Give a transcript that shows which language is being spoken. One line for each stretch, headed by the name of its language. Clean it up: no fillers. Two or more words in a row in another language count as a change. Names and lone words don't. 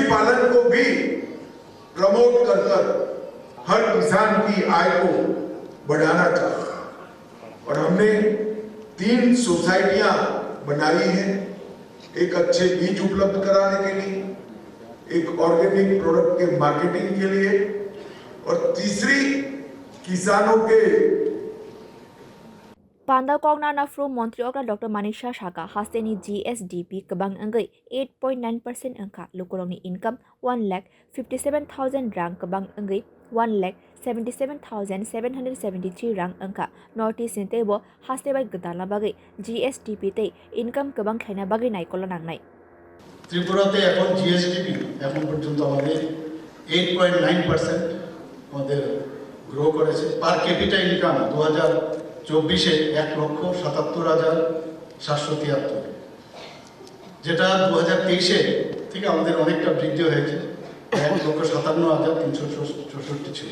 Hindi: पालन को भी प्रमोट कर हर किसान की आय को बढ़ाना चाहते हैं और हमने 3 सोसाइटियां बनाई हैं, एक अच्छे बीज उपलब्ध कराने के लिए, एक
English: organic product
Hindi: के मार्केटिंग के लिए और तीसरी किसानों के
Kok Borok: panda kongna na fru Montri okra Dr. Manisha Shaka hasteni GSDP kebang anggai 8.9% angka lukurongni income 1,57,000 rang kebang anggai 1,77,773 rang angka Northeast Sintebo haste bai gedala bagai GSDP te income kebang khaina bagai naikola nangnai
Bangla: ত্রিপুরাতে এখন জিএসডিপি এখন পর্যন্ত আমাদের 8.9% আমাদের গ্রো করেছে
English: per capita income
Bangla: 2024-এ 1,77,773, যেটা 2023-এ থেকে আমাদের অনেকটা বৃদ্ধি হয়েছে 1,57,364 ছিল।